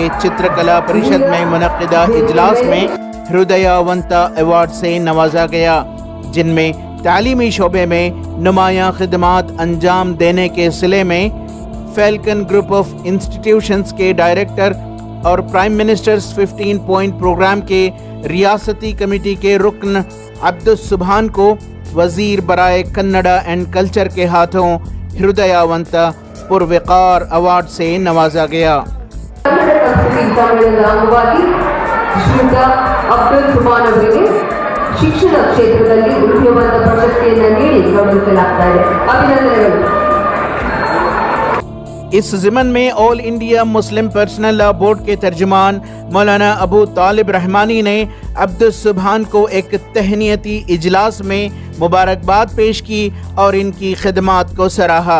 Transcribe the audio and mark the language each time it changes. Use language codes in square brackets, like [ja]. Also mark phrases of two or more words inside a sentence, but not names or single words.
[ur] چترکلا پریشد میں منعقدہ اجلاس میں ہردیا ونتا ایوارڈ سے نوازا گیا، جن میں تعلیمی شعبے میں نمایاں خدمات انجام دینے کے صلے میں فیلکن گروپ آف انسٹیٹیوشنز کے ڈائریکٹر اور پرائم منسٹرز 15 پوائنٹ پروگرام کے ریاستی کمیٹی کے رکن عبد السبحان کو وزیر برائے کنڑا اینڈ کلچر کے ہاتھوں ہردیا ونتا پروقار ایوارڈ سے نوازا گیا۔ [kn] ಶಿಕ್ಷಣ ಕ್ಷೇತ್ರದಲ್ಲಿ ಉದ್ಯೋಗದ ಪ್ರಶಸ್ತಿಯನ್ನು ನೀಡಿ ಗೌರವಿಸಲಾಗ್ತಾ ಇದೆ। ಅಭಿನಂದನೆಗಳು। [ur] اس ضمن میں آل انڈیا مسلم پرسنل لا بورڈ کے ترجمان مولانا ابو طالب رحمانی نے عبد السبحان کو ایک تہنیتی اجلاس میں مبارکباد پیش کی اور ان کی خدمات کو سراہا۔